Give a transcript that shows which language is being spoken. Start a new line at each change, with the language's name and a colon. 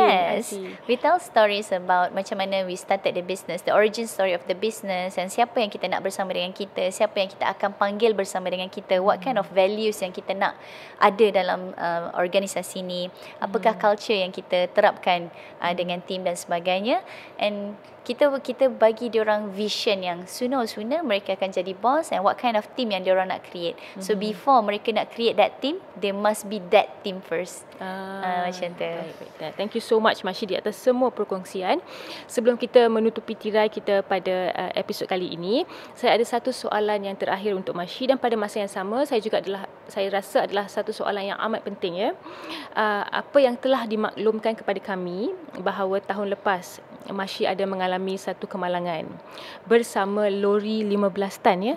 English: Yes. We tell stories about
Malay: macam mana
English: we started the business, the origin story of the business,
Malay: and siapa yang kita nak bersama dengan kita, siapa yang kita akan panggil bersama dengan kita,
English: what kind of values
Malay: yang kita nak ada dalam organisasi ni, apakah culture yang kita terapkan dengan team dan sebagainya. And kita bagi diorang vision yang
English: sooner or sooner
Malay: mereka akan jadi boss,
English: and what kind of team
Malay: yang diorang nak create.
English: So before
Malay: mereka nak
English: create that team, they must be that team first.
Malay: Macam tu. Baik.
English: Thank you so much
Malay: Masyi di atas semua perkongsian. Sebelum kita menutupi tirai kita pada episod kali ini, saya ada satu soalan yang terakhir untuk Masyi, dan pada masa yang sama saya rasa adalah satu soalan yang amat penting ya. Apa yang telah dimaklumkan kepada kami bahawa tahun lepas Masyi ada mengalami satu kemalangan bersama lori 15 tan ya.